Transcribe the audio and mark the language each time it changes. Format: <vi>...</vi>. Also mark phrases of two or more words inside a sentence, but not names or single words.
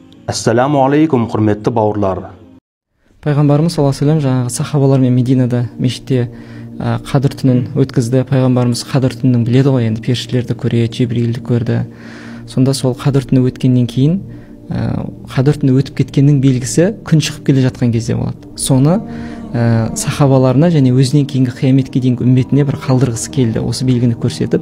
<ar>السلام عليكم,</ar> <kk>құрметті бауырлар. Пайғамбарымыз</kk> <ar>صلى الله عليه وسلم</ar> <kk>жаңағы сахабалармен Мединада мешітте қадір түнін өткізді. Пайғамбарымыз қадір түнін біледі ғой, енді періштелерді көреді, Жибрилді көрді. Сонда сол қадір түні өткеннен кейін қадір түні өтіп кеткеннің белгісі күн шығып келе жатқан кезде болады. Соны сахабаларына және өзінен кейінгі қияметке дейінгі үмметіне бір қалдырғысы келді, осы белгіні көрсетіп.</kk>